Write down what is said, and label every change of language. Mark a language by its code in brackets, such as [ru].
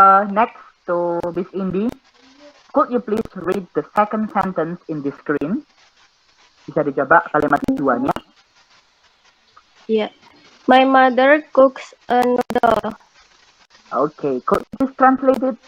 [en] Next to Miss Indi, could you please read the second sentence in the screen? [id] Bisa dicoba kalimat keduanya. [en] Yeah. My mother cooks a noodle. Okay, could you please translate it?